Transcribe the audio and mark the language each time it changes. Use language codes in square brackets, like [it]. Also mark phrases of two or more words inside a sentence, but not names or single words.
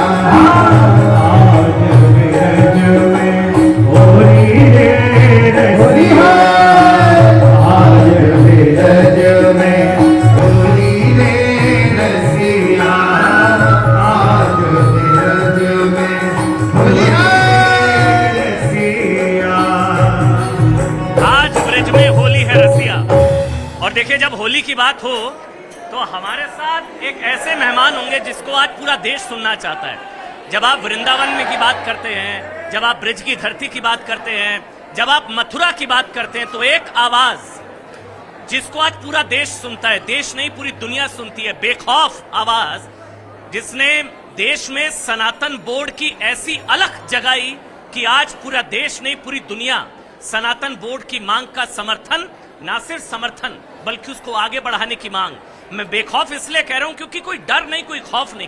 [bra] आज रे रज में होली रे रसिया। आज रे रज में होली रे रसिया। आज रे रज में होली रे रसिया। [hi] आज ब्रिज में होली है रसिया। और देखिए, जब होली की बात हो तो हमारे साथ एक ऐसे मेहमान होंगे जिसको आज पूरा देश सुनना चाहता है। जब आप वृंदावन में की बात करते हैं, जब आप ब्रिज की धरती की बात करते हैं, जब आप मथुरा की बात करते हैं, तो एक आवाज जिसको आज पूरा देश सुनता है, देश नहीं पूरी दुनिया सुनती है, बेखौफ आवाज, जिसने देश में सनातन बोर्ड की ऐसी अलख जगाई कि आज पूरा देश नहीं पूरी दुनिया सनातन बोर्ड की मांग का समर्थन, ना सिर्फ समर्थन बल्कि उसको आगे बढ़ाने की मांग, मैं बेखौफ इसलिए कह रहा हूं क्योंकि कोई डर नहीं, कोई खौफ नहीं।